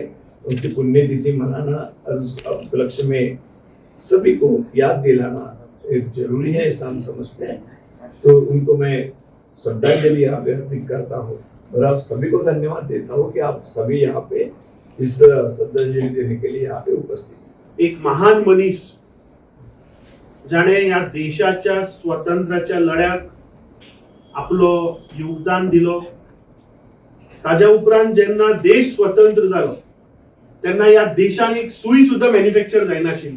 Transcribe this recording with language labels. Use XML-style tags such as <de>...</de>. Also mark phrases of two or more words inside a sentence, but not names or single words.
<hi>उनकी पुण्यतिथि मनाना और उस उपलक्ष्य में सभी को याद दिलाना एक जरूरी है, ऐसा हम समझते हैं। तो उनको मैं श्रद्धांजलि यहाँ पे अर्पित करता हूँ और आप सभी को धन्यवाद देता हूँ कि आप सभी यहाँ पे इस श्रद्धांजलि देने के लिए यहाँ पे उपस्थित।</hi> <kok>एक महान मनीस जाणे या देशाच्या स्वातंत्र्याच्या लढ्यात आपलं योगदान दिलं। ताज्या उपरांत जेन्ना देश स्वतंत्र जालो तेन्ना या देशान एक सुई सुद्धा मॅन्युफॅक्चर जायनाशिल्ली।</kok>